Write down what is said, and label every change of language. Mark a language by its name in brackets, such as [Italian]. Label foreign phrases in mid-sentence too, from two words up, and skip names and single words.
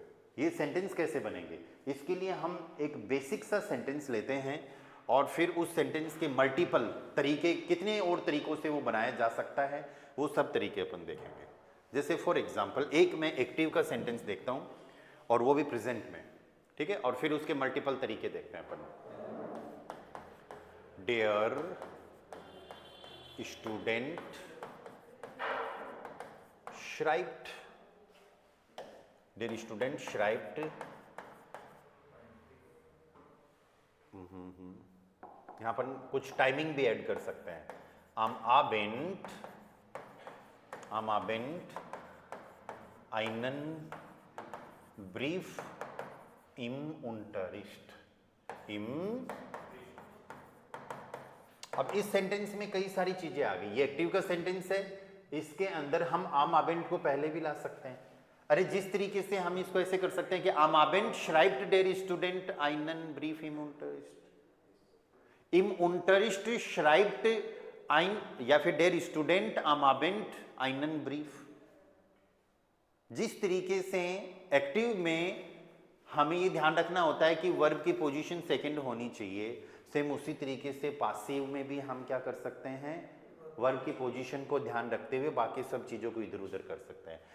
[Hindi] ये सेंटेंस कैसे बनेंगे, इसके लिए हम एक बेसिक सा सेंटेंस लेते हैं और फिर उस सेंटेंस के मल्टीपल तरीके, कितने और तरीकों से वो बनाया जा सकता है, वो सब तरीके अपन देखेंगे। जैसे [English] for example [Hindi] एक मैं एक्टिव का सेंटेंस देखता हूं और वो भी प्रेजेंट में, ठीक है, और फिर उसके मल्टीपल तरीके देखते हैं अपन। [German] der Student schreibt, der Student schreibt [Hindi] यहां पर कुछ टाइमिंग भी ऐड कर सकते हैं। [German] am Abend einen Brief im Unterricht, [Hindi] अब इस सेंटेंस में कई सारी चीजें आ गई। ये एक्टिव का सेंटेंस है, इसके अंदर हम [German] am Abend [Hindi] को पहले भी ला सकते हैं। अरे जिस तरीके से हम इसको ऐसे कर सकते हैं कि [German] am Abend schreibt der Student einen Brief im Unterricht, im Unterricht schreibt ein, [Hindi] या फिर [German] der Student am Abend einen Brief। [Hindi] जिस तरीके से एक्टिव में हमें ये ध्यान रखना होता है कि वर्ब की पोजीशन सेकंड होनी चाहिए, सेम उसी तरीके से पासिव में भी हम क्या कर सकते हैं, वर्ब की पोजीशन को ध्यान रखते हुए बाकी सब चीजों को इधर उधर कर सकते हैं।